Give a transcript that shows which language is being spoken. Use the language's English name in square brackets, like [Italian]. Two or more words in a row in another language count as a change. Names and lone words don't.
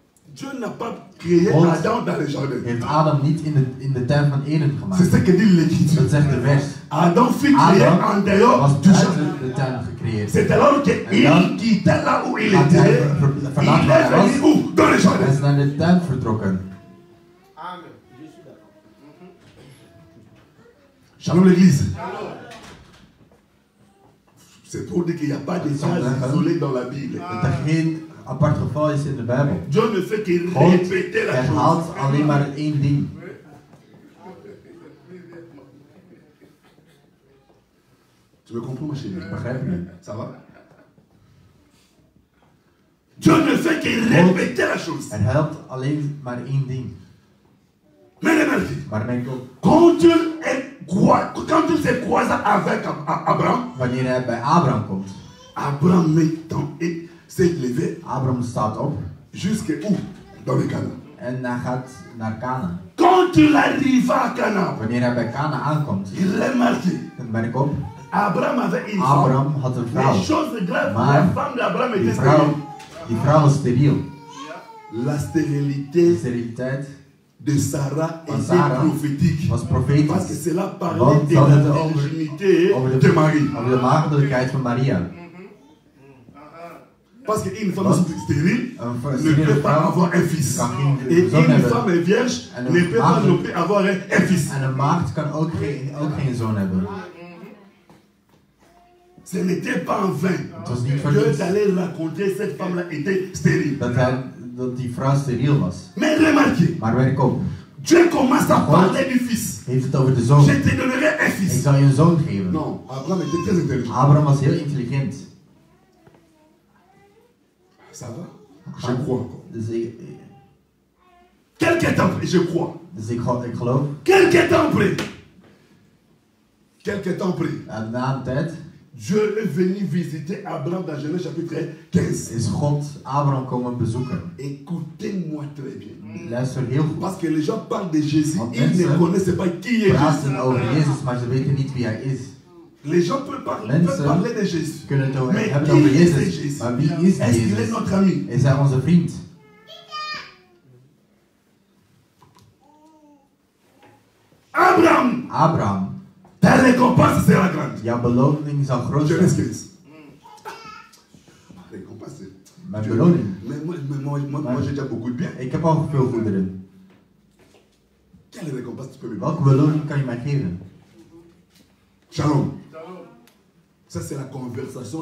[French] Dieu n'a pas créé [Dutch] God [French] Adam dans le jardin. [Dutch] heeft Adam niet in de tuin van Eden [French] C'est [Dutch] gemaakt. [French] ce que dit l'Écriture. [Dutch] Dat zegt de vers. [French] Adam fut créé en [Dutch] Adam [French] dehors [Dutch] was [French] du jardin. [Dutch] buiten de tuin gecreëerd. [French] C'est alors qu'il quittait là où il [Dutch] Had [French] était. [Dutch] hij [French] Il [Dutch] verlaten waar hij [French] est venu [Dutch] was. [French] où? Dans le [Dutch] Hij [French] jardin. [Dutch] is naar de tuin vertrokken. [French] Amen. Je suis d'accord. Shalom l'église. C'est pour dire qu'il n'y a pas de phrases isolées dans la Bible. [Dutch] Dat er geen apart geval is in de Bijbel. [French] Dieu ne fait que [Dutch] God [French] répéter la [Dutch] herhaalt [French] chose. [Dutch] alleen maar één ding. [French] Tu me comprends, ma chérie? [Dutch] Begrijp je? [French] Ça va? Dieu ne fait que répéter la chose. [Dutch] Herhaalt alleen maar één ding. [French] Mais remarquez, [Dutch] Maar denk ook, [French] quand il se croisa avec Abraham, [Dutch] wanneer hij bij Abraham komt. [French] Abraham s'est levé [Dutch] Abraham staat op [French] jusqu'où? Dans le Canaan. [Dutch] en hij gaat naar Canaan. [French] Quand il arriva à Canaan, [Dutch] Wanneer hij bij Canaan aankomt, [French] il remarquait, [Dutch] dan merk op, [French] Abraham avait une femme. [Dutch] Abraham had een vrouw. [French] Les choses graves, [Dutch] Maar [French] la femme d'Abraham [Dutch] Die [French] était stérile. [Dutch] vrouw was steriel. [French] La [Dutch] De [French] stérilité [Dutch] steriliteit [French] de Sarah [Dutch] van [French] était [Dutch] Sarah [French] prophétique. [Dutch] was [French] Parce que [Dutch] profetisch. [French] cela parlait [Dutch] Want [French] de [Dutch] dat [French] la [Dutch] het over [French] virginité [Dutch] de, [French] de Marie. [Dutch] over de maagdelijkheid van Maria. [French] Parce qu'une femme [Dutch] Want [French] stérile [Dutch] een [French] ne [Dutch] steriele [French] peut pas [Dutch] vrouw [French] avoir un fils. [Dutch] kan geen [French] Et [Dutch] zoon [French] une [Dutch] hebben. [French] femme vierge [Dutch] En [French] ne [Dutch] een [French] peut pas [Dutch] maagd- [French] non plus avoir un fils. [Dutch] En een maagd kan ook geen zoon hebben. [French] Ce n'était pas en vain. [Dutch] Het was niet voor [French] Dieu [Dutch] niets [French] allait raconter cette femme-là était stérile. [Dutch] dat die vrouw steriel was. [French] Mais remarquez, [Dutch] Maar werk op, [French] Dieu commence à parler du fils. [Dutch] heeft het over de zoon. [French] Je te donnerai un [Dutch] Ik [French] fils. [Dutch] zal je een zoon geven. [French] Non, Abraham était très intelligent. [Dutch] Abraham was heel intelligent. [French] Ça va? Je crois encore. [Dutch] Dus [French] Quelque temps après, je crois. [Dutch] ik geloof, [French] Quelque temps après. Quelque temps après. [Dutch] na een tijd [French] Dieu est venu visiter Abraham dans Genèse chapitre 15. [Dutch] is God Abraham komen bezoeken. [French] Écoutez-moi très bien. [Dutch] Luister heel goed. [French] Parce que les gens parlent de Jésus, [Dutch] Want [French] ils ne [Dutch] mensen [French] connaissent pas qui est [Dutch] praten [French] Jésus. [Dutch] over Jezus, maar ze weten niet wie hij is. [French] Les gens peuvent parler de Jésus. [Dutch] Kunnen het over, [French] Mais [Dutch] hebben het over [French] qui est [Dutch] Jezus, [French] Jésus? [Dutch] maar wie is [French] Est-ce qu'il est [Dutch] Jezus? [French] notre ami? [Dutch] Is hij onze vriend? [French] Abraham, ta récompense sera grande. [Dutch] jouw beloning zal groot [French] Genèse [Dutch] zijn. [French] 15. Récompense. [Dutch] Mijn beloning. [French] Moi, j'ai déjà beaucoup de biens. [Dutch] Ik heb al veel goederen. [French] Quelle récompense tu peux me donner? [Dutch] Welke beloning kan je mij geven? [French] Shalom. Ça, c'est la conversation